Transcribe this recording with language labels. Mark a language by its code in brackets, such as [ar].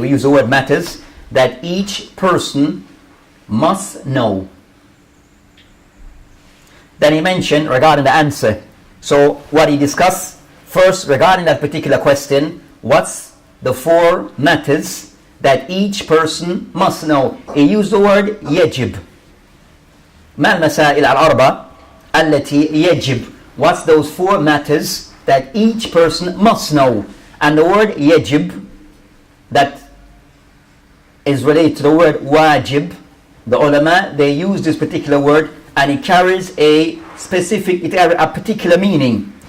[en] We use the word matters that each person must know. Then he mentioned regarding the answer. So what he discussed first regarding that particular question, what's the 4 matters that each person must know? He used the word yajib. [ar] ما المسائل الأربع التي يجب. [en] What's those 4 matters that each person must know? And the word yajib that is related to the word wajib, the ulama, they use this particular word and it carries a specific, a particular meaning.